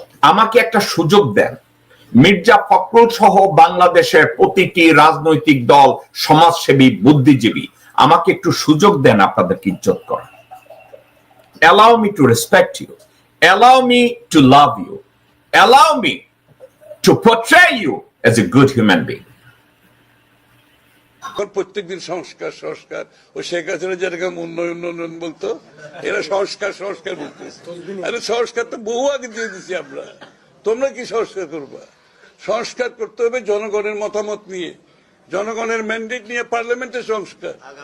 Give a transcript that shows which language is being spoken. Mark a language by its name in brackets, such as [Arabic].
[Bangla] আমাকে একটা সুযোগ দেন, মির্জা ফখরুল সহ বাংলাদেশের প্রতিটি রাজনৈতিক দল, সমাজসেবী, বুদ্ধিজীবী, আমাকে একটু সুযোগ দেন আপনাদেরকে ইজ্জত করার। [English] Allow me to respect you. Allow me to love you. Allow me to portray you as a good human being. [Bangla] প্রত্যেকদিন সংস্কার সংস্কার, ও শেখ হাসিনা যেরকম উন্নয়ন উন্নয়ন বলতো, এরা সংস্কার সংস্কার বলতেছে। আরে সংস্কার তো বহু আগে দিয়ে দিচ্ছি আমরা, তোমরা কি সংস্কার করবা? সংস্কার করতে হবে জনগণের মতামত নিয়ে, জনগণের ম্যান্ডেট নিয়ে পার্লামেন্টের সংস্কার।